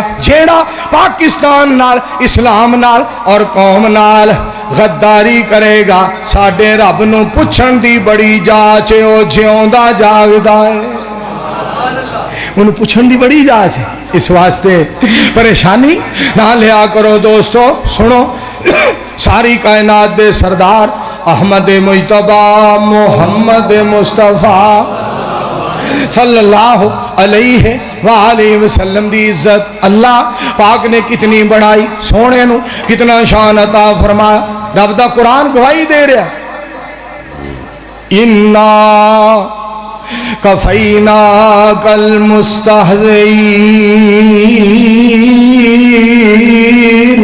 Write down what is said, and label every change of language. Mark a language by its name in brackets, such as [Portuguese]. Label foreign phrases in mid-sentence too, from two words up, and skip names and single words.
[Punjabi] جیہڑا پاکستان نال اسلام نال اور قوم نال غداری کریگا، ساڈے رب نوں پچھن دی بڑی جاچ ہے، او جیوندا جاگدا ہے، انہیں پچھن دی بڑی جاچ ہے. اس واسطے پریشانی نہ لیا کرو دوستو. سنو، ساری کائنات دے سردار احمد مجتبیٰ محمد مصطفیٰ [Arabic] صلى الله عليه وآله وسلم [Punjabi] دی عزت اللہ پاک نے کنی ودھائی، سوہنے نوں کنا شان عطا فرمایا. رب دا قرآن گواہی دے رہا, [Arabic] إنا كفيناك المستهزئين.